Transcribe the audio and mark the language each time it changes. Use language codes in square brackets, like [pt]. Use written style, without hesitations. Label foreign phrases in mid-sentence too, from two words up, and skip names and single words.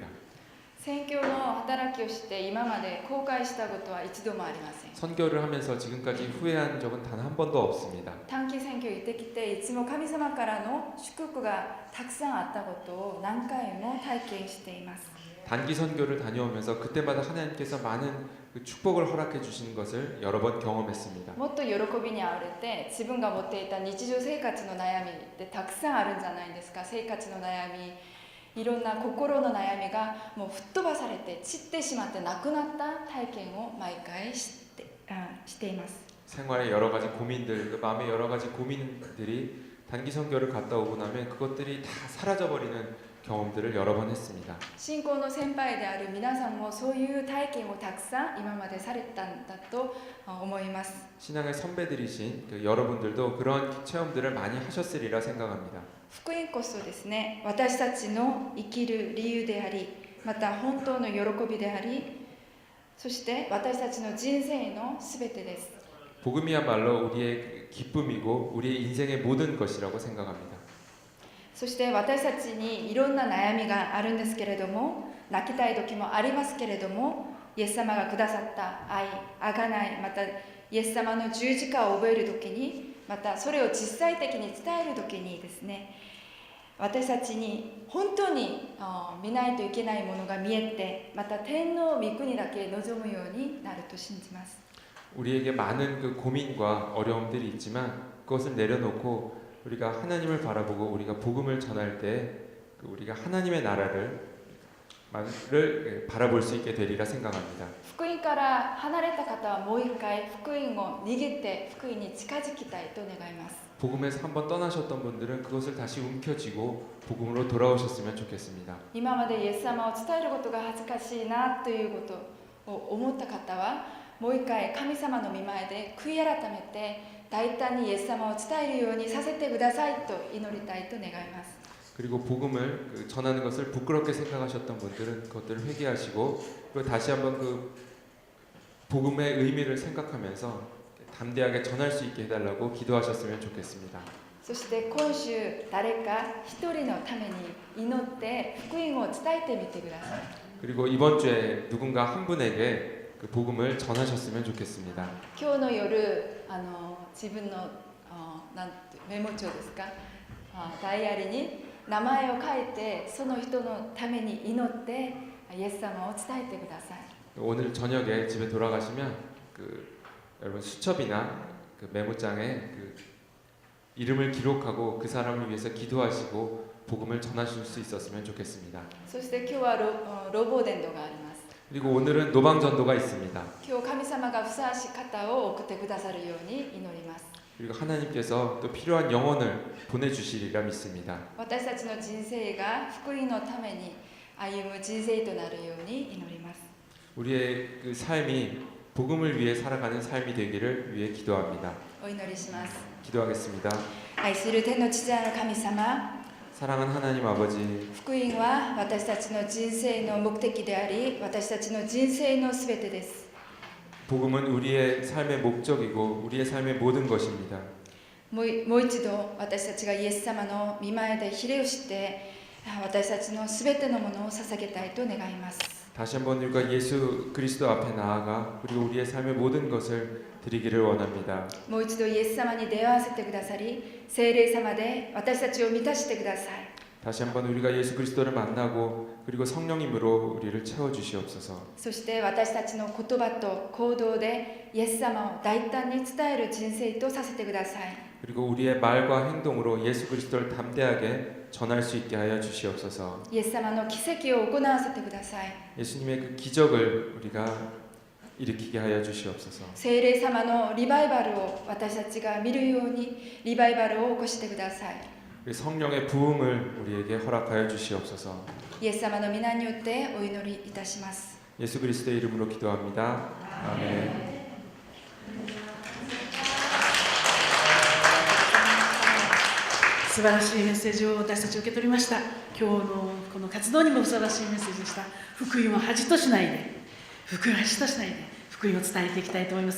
[ja] 宣教の働きをして今まで後悔したことは一度もありません。 [ko] 선교를 하면서 지금까지 후회한 적은 단 한 번도 없습니다. [ja] 短期宣教行ってきていつも神様からの祝福がたくさんあったことを何回も体験しています。 [ko] 단기 선교를 다녀오면서 그때마다 하나님께서 많은 그 축복을 허락해 주시는 것을 여러 번 경험했습니다. [ja] もっと喜びにあふれて自分が持っていた日常生活の悩みってたくさんあるんじゃないですか。生活の悩み、いろんな心の悩みがもう吹っ飛ばされて散ってしまってなくなった体験を毎回しています。 [ko] 생활의 여러 가지 고민들, 그 마음의 여러 가지 고민들이 단기 선교를 갔다 오고 나면 그것들이 다 사라져 버리는 경험들을 여러 번 했습니다. [ja] 信仰の先輩である皆さんもそういう体験をたくさん今までされたんだと思います。 [ko] 신앙의 선배들이신 그 여러분들도 그런 체험들을 많이 하셨으리라 생각합니다. [ja] 福音こそですね、私たちの生きる理由であり、また本当の喜びであり、そして私たちの人生のすべてです。 [ko] 복음이야말로 우리의 기쁨이고 우리의 인생의 모든 것이라고 생각합니다. [ja] そして私たちにいろんな悩みがあるんですけれども、泣きたい時もありますけれども、イエス様がくださった愛、贖い、またイエス様の十字架を覚える時に、またそれを実際的に伝える時にですね、私たちに本当に見ないといけないものが見えて、また天の御国だけ望むようになると信じます。 [ko] 우리에게 많은 그 고민과 어려움들이 있지만 그것을 내려놓고 우리가 하나님을 바라보고 우리가 복음을 전할 때 우리가 하나님의 나라를 바라볼 수 있게 되리라 생각합니다. [ja] 福音から離れた方はもう一回福音を握って福音に近づきたいと願います。 [ko] 복음에서 한번 떠나셨던 분들은 그것을 다시 움켜쥐고 복음으로 돌아오셨으면 좋겠습니다. [ja] 今までイエス様を伝えることが恥ずかしいなということを思った方はもう一回神様の御前で悔い改めて大胆にイエス様を伝えるようにさせてくださいと祈りたいと願います。 [ko] 그리고 복음을 전하는 것을 부끄럽게 생각하셨던 분들은 그것들을 회개하시고 그리고 다시 한번 그 복음의 의미를 생각하면서 담대하게 전할 수 있게 해달라고 기도하셨으면 좋겠습니다. [ja] そして今週誰か一人のために祈って福音を伝えてみてください。 [ko] 그리고 이번 주에 누군가 한 분에게 그 복음을 전하셨으면 좋겠습니다. [ja] 今日の夜自分のなんてメモ帳ですかダイアリーに名前を書いてその人のために祈ってイエス様を伝えてください。 [ko] 오늘 저녁에 집에 돌아가시면 여러분 수첩이나 그 メモ장에 그 이름을 기록하고 그 사람을 위해서 기도하시고 복음을 전하실 수 있었으면 좋겠습니다. [ja] そして今日はロボ伝道があります。 [ko] 그리고 오늘은 노방전도가 있습니다. [ja] 今日神様がふさわしい方を送ってくださるように祈ります。 [ko] 그리고 하나님께서 또 필요한 영혼을 보내주시리라 믿습니다. [ja] 私たちの人生が福音のために歩む人生となるように祈ります。 [ko] 우리의 그 삶이 복음을 위해 살아가는 삶이 되기를 위해 기도합니다. [ja] お祈りします。 [ko] 기도하겠습니다. [ja] 愛する天の父なる神様、 [ko] 사랑하는 하나님 아버지, [ja] 福音は私たちの人生の目的であり、私たちの人生のすべてです。 [ko] 복음은 우리의 삶의 목적이고 우리의 삶의 모든 것입니다. [ja] もう一度私たちがイエス様の御前でひれをして私たちのすべてのものを捧げたいと願います。 [ko] 다시 한번 우리가 예수 그리스도 앞에 나아가 그리고 우리의 삶의 모든 것을 드리기를 원합니다. [ja] もう一度イエス様に出会わせてくださり、聖霊様で私たちを満たしてください。 [ko] 다시 한번 우리가 예수 그리스도를 만나고 그리고 성령님으로 우리를 채워 주시옵소서. [ja] そして私たちの言葉と行動でイエス様を大胆に伝える人生とさせてください。 [ko] 그리고 우리의 말과 행동으로 예수 그리스도를 담대하게 전할 수 있게 하여 주시옵소서. [ja] イエス様の奇跡を行わせてください。 [ko] 예수님의 그 기적을 우리가 일으키게 하여 주시옵소서. [ja] 聖霊様のリバイバルを私たちが見るようにリバイバルを起こしてください。 [ko] 성령의 부음을 우리에게 허락하여 주시옵소서. [ja] イエス様の皆によってお祈りいたします。 [ko] 예수 그리스도의 이름으로 기도합니다. 아멘. [ja] 素晴らしいメッセージを私たち受け取りました。今日のこの活動にもふさわしいメッセージでした。福音を恥としないで、福音を恥としないで、福音を伝えていきたいと思います。